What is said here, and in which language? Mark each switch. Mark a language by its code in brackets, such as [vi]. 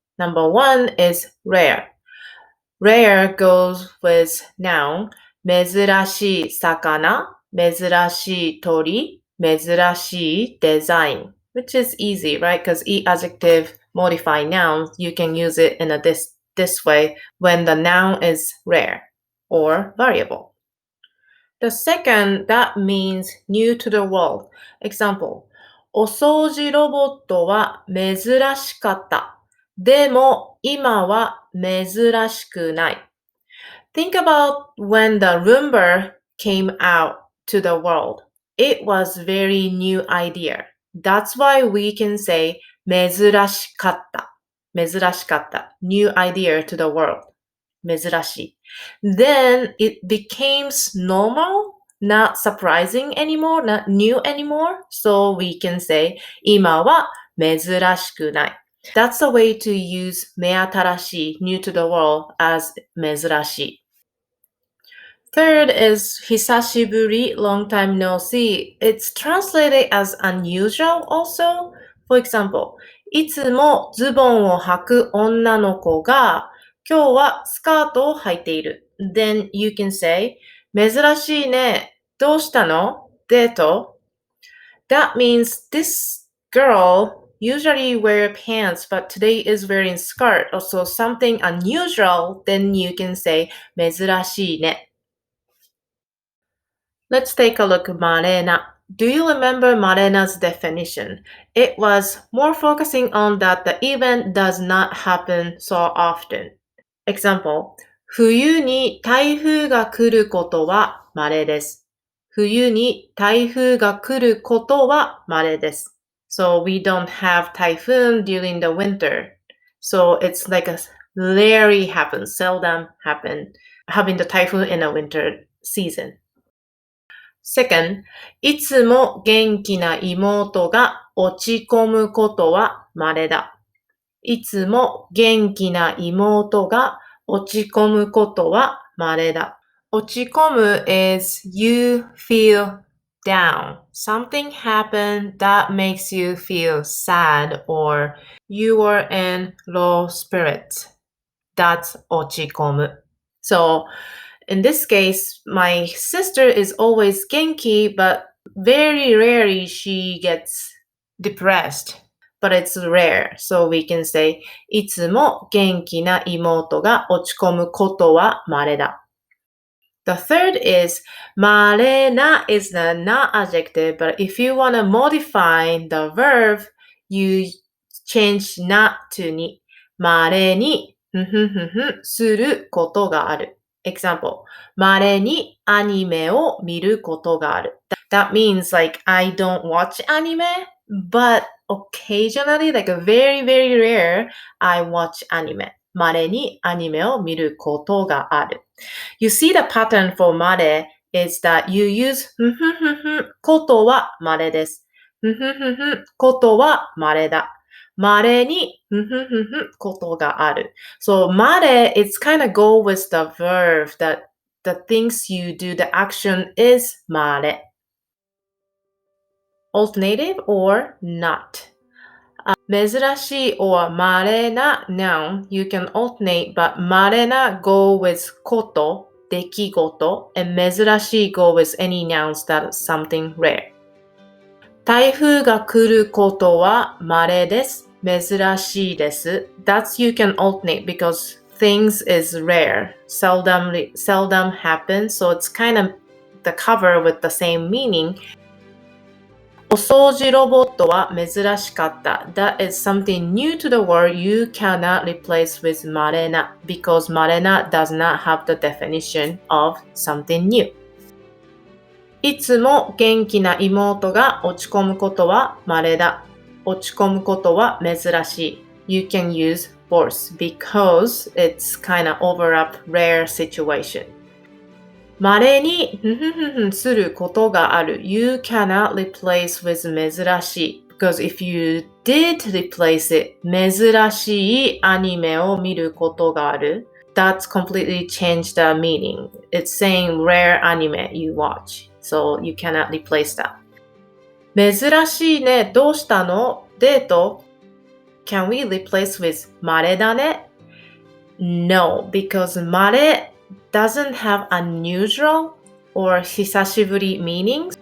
[en] Number 1 is rare. Rare goes with noun, [ja] 珍しい魚, 珍しい鳥, 珍しい [en] design, which is easy, right? Because e adjective modify noun, you can use it in this way when the noun is rare or variable. The second, that means new to the world. [ja] Example, お掃除ロボットは珍しかった。でも今は珍しくない。 [en] Think about when the Roomba came out to the world. It was very new idea. That's why we can say [ja] 珍しかった。珍しかった。 [en] New idea to the world. [ja] 珍しい。 [en] Then it became normal, not surprising anymore, not new anymore. So we can say [ja] 今は珍しくない。 [en] That's a way to use 目新しい new to the world as 珍しい。 Third is 久しぶり long time no see. It's translated as unusual also. For example, [ja] いつもズボンを履く女の子が今日はスカートを履いている。 [en] Then you can say, [ja] 珍しいね。どうしたの？デート？ [en] That means this girl usually wear pants, but today is wearing skirt. Also something unusual, then you can say [ja] 珍しいね。 [en] Let's take a look at 稀な。 Do you remember 稀na's definition? It was more focusing on that the event does not happen so often. [ja] Example, 冬に台風が来ることは稀です。冬に台風が来ることは稀です。 [en] So we don't have typhoon during the winter. So it's like a rarely happens, seldom happen, having the typhoon in a winter season. [ja] Second, いつも元気な妹が落ち込むことは稀だ。いつも元気な妹が落ち込むことは稀だ。 [en] 落ち込む is you feel down. Something happened that makes you feel sad or you are in low spirits. That's 落ち込む.So, in this case, my sister is always genki, but very rarely she gets depressed. But it's rare, so we can say [ja] いつも元気な妹が落ち込むことは稀だ。 [en] The third is 稀な is the not adjective, but if you want to modify the verb, you change not to [ja] に稀にすることがある。 Example, 稀にアニメを見ることがある。 [en] That means like I don't watch anime, but occasionally, like very, very rare, I watch anime. [ja] 稀にアニメを見ることがある。 [en] You see the pattern for 稀 is that you use [ja] ことは稀です。ことは稀だ。稀にことがある。 [en] So 稀 it's kind of go with the verb that the things you do, the action is 稀. Alternative or not. 珍しい or 稀な noun, you can alternate, but 稀な go with こと、出来事 and 珍しい go with any nouns that is something rare. [ja] 台風が来ることは稀です。珍しいです。 [en] That's you can alternate because things is rare, seldom happen, so it's kind of the cover with the same meaning. [ja] お掃除ロボットは珍しかった。 [en] That is something new to the word you cannot replace with 稀な because 稀な does not have the definition of something new. [ja] いつも元気な妹が落ち込むことは稀だ。落ち込むことは珍しい。 [en] You can use both because it's kind of overlap rare situation. [ja] 稀にすることがある。 [en] You cannot replace with 珍しい。 Because if you did replace it, [ja] 珍しいアニメを見ることがある。 [en] That's completely changed the meaning. It's saying rare anime you watch. So you cannot replace that. 珍しいね。どうしたの？デート？ Can we replace with [ja] 稀だね？ [en] No, because 稀 doesn't have unusual or 久しぶり meanings.